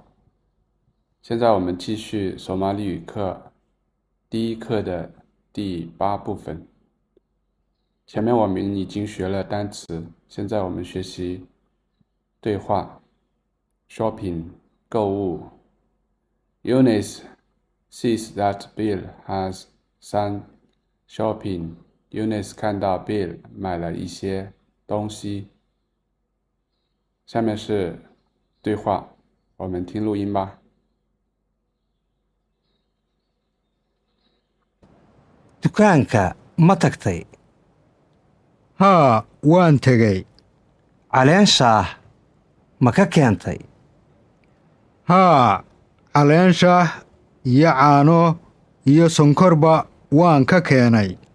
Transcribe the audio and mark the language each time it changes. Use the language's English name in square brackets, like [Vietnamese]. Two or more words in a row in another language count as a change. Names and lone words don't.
[Chinese] 现在我们继续索马里语课第一课的第8部分。前面我们已经学了单词，现在我们学习对话。Shopping 购物。 [English] Eunice sees that Bill has some shopping. [Chinese] Eunice 看到 Bill 买了一些东西。下面是对话，我们听录音吧。 [Somali] dukaanka ma tagtay haa waan tegey caleen shaah ma ka keentay haa caleen shaah iyo caano iyo sonkorba waan ka keenay